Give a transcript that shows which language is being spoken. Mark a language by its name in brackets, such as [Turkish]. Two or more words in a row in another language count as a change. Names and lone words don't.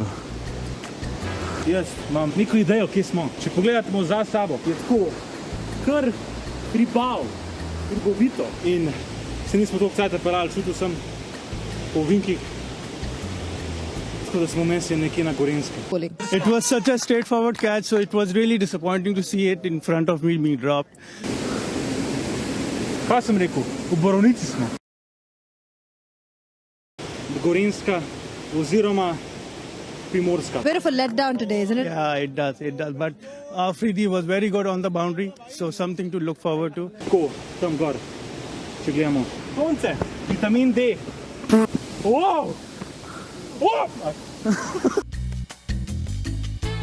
[Slovenian] Jaz imam neko idejo, kje smo. Če pogledamo za sabo, je tako kar hribav, hribovito. In se nismo toliko cajta pelali, čutil sem po ovinkih, tako da smo mesi nekje na Gorenjskem. [English] It was such a straightforward catch, so it was really disappointing to see it in front of me being dropped. [Slovenian] Kaj sem rekel? V Borovnici smo. Gorenjska oziroma Primorska. [English] Bit of a letdown today, isn't it? Yeah, it does. But Afridi was very good on the boundary, so something to look forward to. [Slovenian] Tako, tam gor, če gledamo. Sonce, vitamin D. Wow! Wow!